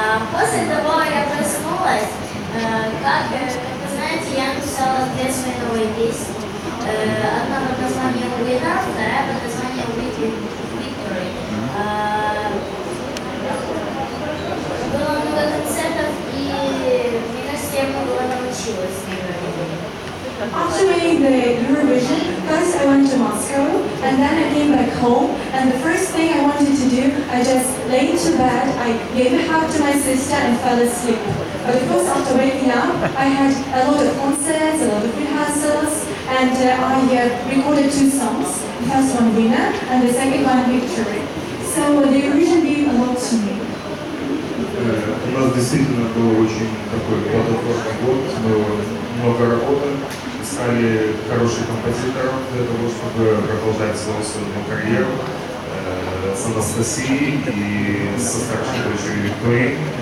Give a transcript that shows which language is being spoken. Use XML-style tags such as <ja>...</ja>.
<ru>После того я проснулась, как вы знаете, я написала две свои новые песни. Одна под названием «Winner», вторая под названием «Victory». Было много концертов, и мне кажется, я многого научилась на Евровидении.</ru> <en>After winning the Eurovision, first I went to Moscow, and then I came back home, and the first thing I wanted to do, I just lay into bed, I gave a hug to my sister and fell asleep. But of course, after waking up, I had a lot of concerts, a lot of rehearsals, and I recorded two songs. The first one, Winner, and the second one, Victory. So the Eurovision gave a lot to me.</en> <ru>У нас действительно был очень такой плодотворный год, мы много работали, искали хороших композиторов для того, чтобы продолжать свою сольную карьеру с Анастасией и со старшей дочерью Викторией.</ru>